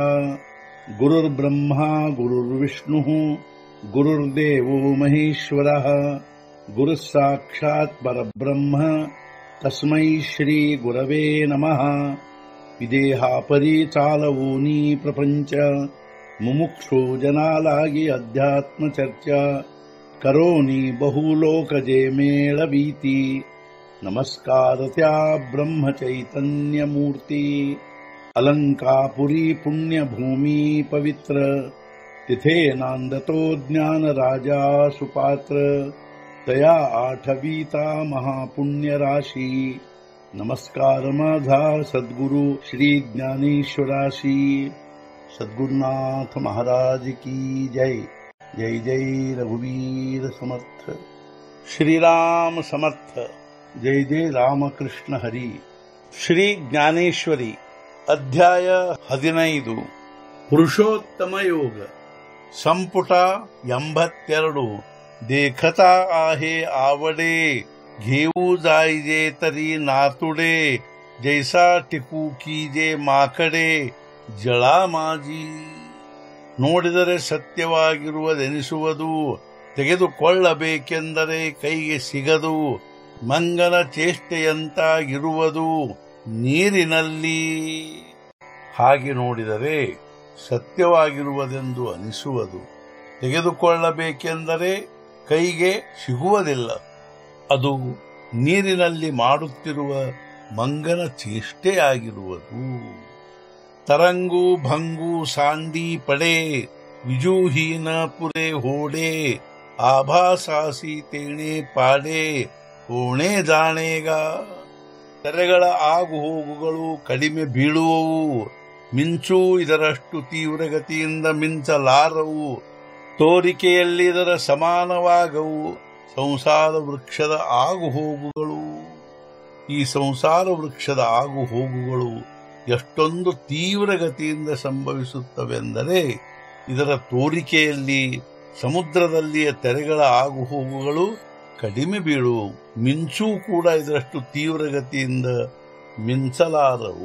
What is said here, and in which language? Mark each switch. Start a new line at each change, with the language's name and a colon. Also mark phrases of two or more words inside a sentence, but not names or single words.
Sanskrit: गुरुर्ब्रह्मा गुरुर्विष्णुः गुरुर्देवो महेश्वरः गुरुः साक्षात् परब्रह्म तस्मै श्री गुरवे नमः।
Marathi: विदेहापरि चालवूनी प्रपंच मुमुक्षु जनालागी अध्यात्म चर्चा करोनी बहुलोकजे मेळवीती। नमस्कार त्या ब्रह्म चैतन्य मूर्ती अलंकापुरी पुण्यभूमी पवित्र तिथे नांदतो ज्ञान राजा सुपात्र तया आठवीता महापुण्य राशी। नमस्कार माझा सद्गुरु श्री ज्ञानेश्वराशी। सद्गुरुनाथ महाराज की जय। जय जय रघुवीर समर्थ। श्रीराम समर्थ। जय जय रामकृष्ण हरी। श्री ज्ञानेश्वरी अध्याय 15 पुरुषोत्तम योग संपुಟ 82 देखता आहे आवडे घेऊ जायजे तरी नातुडे जैसा टिकू कीजे माकडे जळ माजी।
Kannada: ನೋಡಿದರೆ ಸತ್ಯವಾಗಿರುವುದೆನಿಸುವುದು ತೆಗೆದುಕೊಳ್ಳಬೇಕೆಂದರೆ ಕೈಗೆ ಸಿಗದು ಮಂಗನ ಚೇಷ್ಟೆಯಂತಾಗಿರುವುದು ನೀರಿನಲ್ಲಿ। ಹಾಗೆ ನೋಡಿದರೆ ಸತ್ಯವಾಗಿರುವುದೆಂದು ಅನಿಸುವುದು ತೆಗೆದುಕೊಳ್ಳಬೇಕೆಂದರೆ ಕೈಗೆ ಸಿಗುವುದಿಲ್ಲ, ಅದು ನೀರಿನಲ್ಲಿ ಮಾಡುತ್ತಿರುವ ಮಂಗನ ಚೇಷ್ಟೆಯಾಗಿರುವುದು।
Marathi: तरंगू भंगू सांडी पडे विजूहीन पुरे होडे आभासासी तेणे पाडे होणे जाणेग।
Kannada: ತೆರೆಗಳ ಆಗು ಹೋಗುಗಳು ಕಡಿಮೆ ಬೀಳುವವು, ಮಿಂಚು ಇದರಷ್ಟು ತೀವ್ರಗತಿಯಿಂದ ಮಿಂಚಲಾರವು, ತೋರಿಕೆಯಲ್ಲಿ ಇದರ ಸಮಾನವಾಗವು। ಸಂಸಾರ ವೃಕ್ಷದ ಆಗು ಹೋಗುಗಳು, ಈ ಸಂಸಾರ ವೃಕ್ಷದ ಆಗು ಹೋಗುಗಳು ಎಷ್ಟೊಂದು ತೀವ್ರಗತಿಯಿಂದ ಸಂಭವಿಸುತ್ತವೆಂದರೆ ಇದರ ತೋರಿಕೆಯಲ್ಲಿ ಸಮುದ್ರದಲ್ಲಿಯ ತೆರೆಗಳ ಆಗು ಹೋಗುಗಳು ಕಡಿಮೆ ಬೀಳುವು, ಮಿಂಚೂ ಕೂಡ ಇದರಷ್ಟು ತೀವ್ರಗತಿಯಿಂದ ಮಿಂಚಲಾರವು।